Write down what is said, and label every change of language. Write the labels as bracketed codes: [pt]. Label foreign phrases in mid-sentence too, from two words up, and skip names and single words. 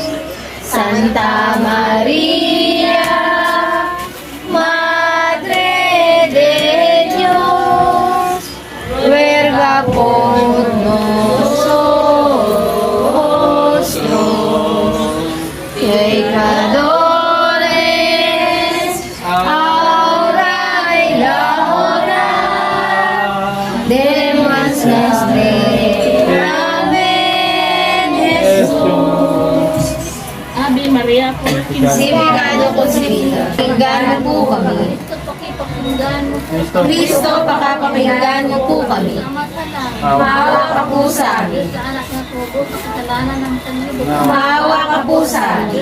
[es] Santa María, ruega por nosotros, pecadores, ahora y la hora de nuestra muerte. Amén, Jesús. [la] Ave Maria, [tl] Sibigado ko sila. Pakinggan mo po kami. Kristo, pakapakinggan mo po kami. Maawa ka po sa amin. Maawa ka po sa amin.